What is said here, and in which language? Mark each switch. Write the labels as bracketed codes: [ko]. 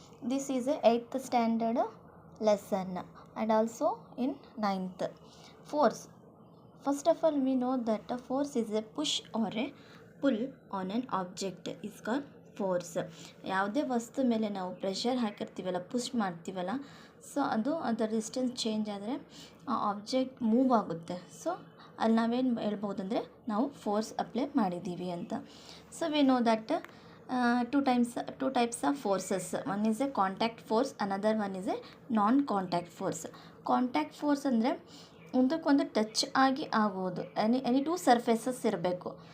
[en] This is a 8th standard lesson and also in 9th. Force. First of all, we know that a force is a push or a pull on an object is called force. [kn] ಯಾವುದೇ ವಸ್ತು ಮೇಲೆ ನಾವು pressure ಹಾಕಿರ್ತೀವಲ್ಲ, push ಮಾಡ್ತೀವಲ್ಲ, so ಅದು ಅದರ distance change ಆದರೆ ಆ object move ಆಗುತ್ತೆ. ಸೊ ಅಲ್ಲಿ ನಾವೇನು ಹೇಳ್ಬೋದಂದರೆ ನಾವು ಫೋರ್ಸ್ ಅಪ್ಲೈ ಮಾಡಿದ್ದೀವಿ ಅಂತ. [en] So we know that two types of forces. One is a contact force, another one is a non-contact force. [kn] Contact force ಅಂದರೆ ಒಂದಕ್ಕೊಂದು ಟಚ್ ಆಗಿ ಆಗೋದು, [en] any two surfaces [kn] ಇರಬೇಕು.